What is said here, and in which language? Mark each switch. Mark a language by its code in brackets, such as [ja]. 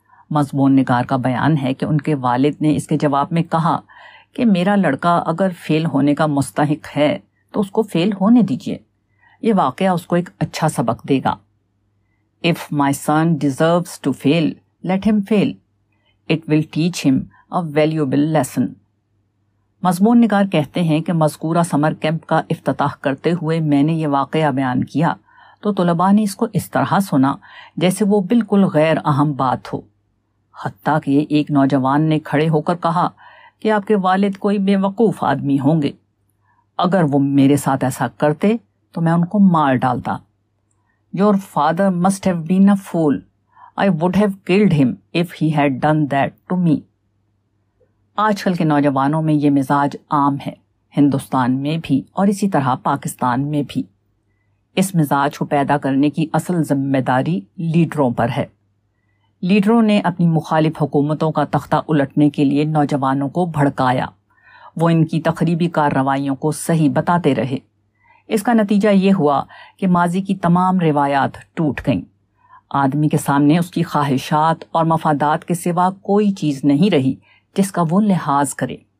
[ur] مضمون نگار کا بیان ہے کہ ان کے والد نے اس کے جواب میں کہا کہ میرا لڑکا اگر فیل ہونے کا مستحق ہے تو اس کو فیل ہونے دیجیے، یہ واقعہ اس کو ایک اچھا سبق دے گا۔ [en] If my son deserves to fail, let him fail. It will teach him a valuable lesson. [ur] مضمون نگار کہتے ہیں کہ مذکورہ سمر کیمپ کا افتتاح کرتے ہوئے میں نے یہ واقعہ بیان کیا تو طلباء نے اس کو اس طرح سنا جیسے وہ بالکل غیر اہم بات ہو، حتیٰ کہ ایک نوجوان نے کھڑے ہو کر کہا کہ آپ کے والد کوئی بے وقوف آدمی ہوں گے، اگر وہ میرے ساتھ ایسا کرتے تو میں ان کو مار ڈالتا۔ [en] Your father must have been a fool. I would have killed him if he had done that to me. [ur] آج کل کے نوجوانوں میں یہ مزاج عام ہے، ہندوستان میں بھی اور اسی طرح پاکستان میں بھی۔ اس مزاج کو پیدا کرنے کی اصل ذمہ داری لیڈروں پر ہے۔ لیڈروں نے اپنی مخالف حکومتوں کا تختہ الٹنے کے لیے نوجوانوں کو بھڑکایا، وہ ان کی تخریبی کارروائیوں کو صحیح بتاتے رہے۔ اس کا نتیجہ یہ ہوا کہ ماضی کی تمام روایات ٹوٹ گئیں۔ آدمی کے سامنے اس کی خواہشات اور مفادات کے سوا کوئی چیز نہیں رہی جس کا وہ لحاظ کرے۔